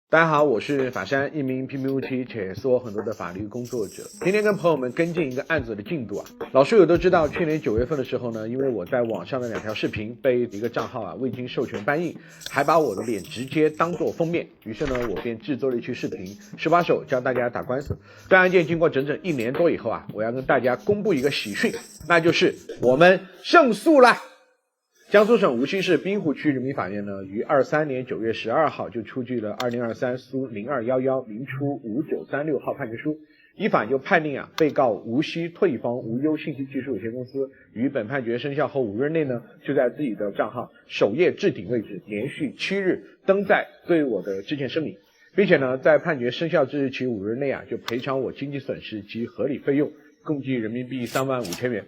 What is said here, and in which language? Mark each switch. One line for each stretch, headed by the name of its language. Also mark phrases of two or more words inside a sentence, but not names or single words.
Chinese: 大家好，我是法山，一名平平无奇且做很多的法律工作者。今天跟朋友们跟进一个案子的进度啊。老书友都知道，去年9月份的时候呢，因为我在網上的 2條視頻被一個賬號未經授權搬印，還把我的臉直接當作封面，於是呢，我便製作了一期視頻，手把手教大家打官司。這案件經過整整1年多以後啊，我要跟大家公布一個喜訊，那就是我們勝訴了。江蘇省無錫市濱湖區人民法院呢，於23年9月12號就出具了2023蘇0211明初5936號判決書，依法就判定被告無錫退方無憂信息技術有限公司於本判決生效後5日內呢，就在自己的賬號首頁置頂位置連續7日登載對我的致歉聲明，並且呢，在判決生效之日起5日內就賠償我經濟損失及合理費用，共計人民幣35000元。